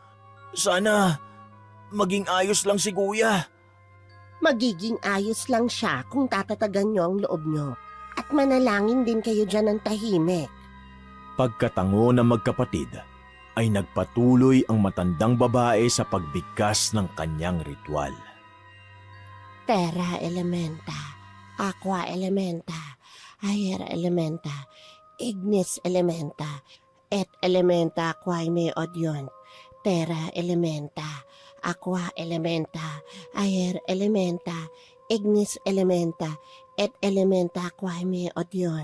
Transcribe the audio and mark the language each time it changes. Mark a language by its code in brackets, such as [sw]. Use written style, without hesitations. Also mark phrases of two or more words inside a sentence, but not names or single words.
[tl] Sana maging ayos lang si kuya. Magiging ayos lang siya kung tatatagan niyo ang loob niyo. At manalangin din kayo dyan ng tahimik. Pagkatango ng magkapatid, ay nagpatuloy ang matandang babae sa pagbigkas ng kanyang ritual. [la] Terra elementa, aqua elementa, aer elementa, ignis elementa, et elementa quae me odiunt. Terra elementa, aqua elementa, aer elementa, ignis elementa, et elementa quae me odiunt.